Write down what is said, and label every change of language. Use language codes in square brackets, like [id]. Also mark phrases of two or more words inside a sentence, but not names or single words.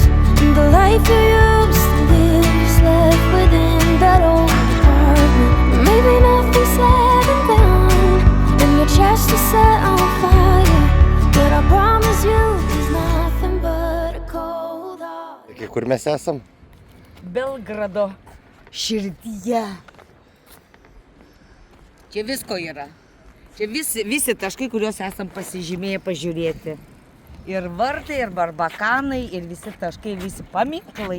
[en] And the life you used to live is left within that old apartment. Maybe nothing's said and done, and your chest is set on fire. But I promise you there's nothing but a cold heart. [lt] Tai kur mes esam? Belgrado širdyje. Čia visko yra. Čia visi taškai, kuriuos esam pasižymėję pažiūrėti. Ir vartai, ir barbakanai, ir visi taškai, ir visi paminklai.